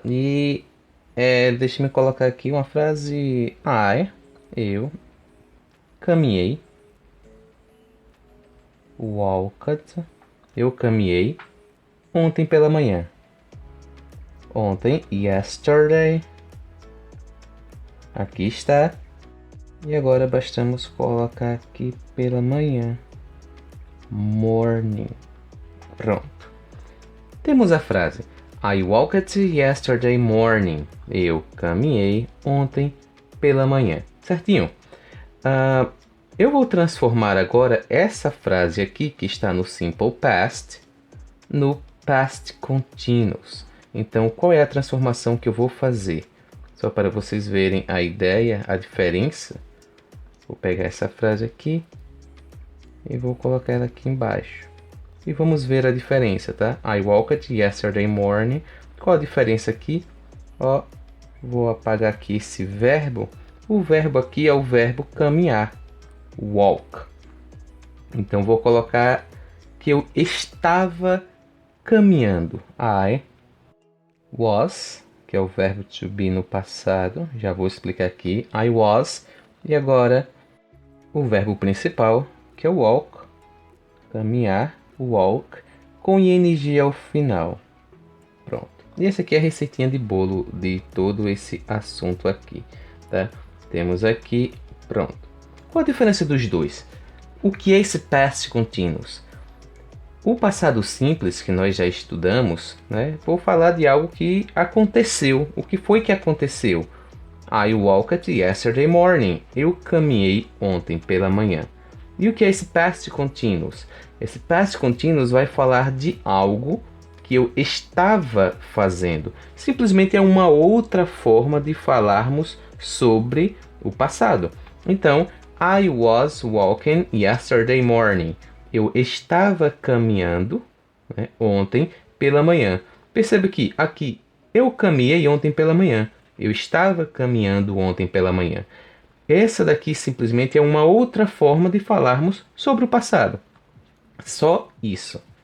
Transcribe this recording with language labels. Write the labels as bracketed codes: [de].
[pt] E deixa-me colocar aqui uma frase eu caminhei, walked, eu caminhei ontem pela manhã. Ontem, yesterday. Aqui está. E agora bastamos colocar aqui pela manhã. Morning. Pronto. Temos a frase [en] I walked yesterday morning. [pt] Eu caminhei ontem pela manhã. Certinho? Eu vou transformar agora essa frase aqui, que está no simple past, no past continuous. Então, qual é a transformação que eu vou fazer? Só para vocês verem a ideia, a diferença. Vou pegar essa frase aqui e vou colocar ela aqui embaixo. E vamos ver a diferença, tá? [en] I walked yesterday morning. [pt] Qual a diferença aqui? Vou apagar aqui esse verbo. O verbo aqui é o verbo caminhar. Walk. Então, vou colocar que eu estava caminhando. [en] I was, [pt] que é o verbo to be no passado. Já vou explicar aqui. [en] I was. [pt] E agora, o verbo principal, que é o walk. Caminhar, walk, com ing ao final. Pronto. E essa aqui é a receitinha de bolo de todo esse assunto aqui, tá? Temos aqui, pronto. Qual a diferença dos dois? O que é esse past continuous? O passado simples, que nós já estudamos, né? Vou falar de algo que aconteceu. O que foi que aconteceu? [en] I walked yesterday morning. [pt] Eu caminhei ontem pela manhã. E o que é esse past continuous? Esse past continuous vai falar de algo que eu estava fazendo. Simplesmente é uma outra forma de falarmos sobre o passado. Então, [en] I was walking yesterday morning. [pt] Eu estava caminhando, né, ontem pela manhã. Perceba que aqui eu caminhei ontem pela manhã. Eu estava caminhando ontem pela manhã. Essa daqui simplesmente é uma outra forma de falarmos sobre o passado. Só isso.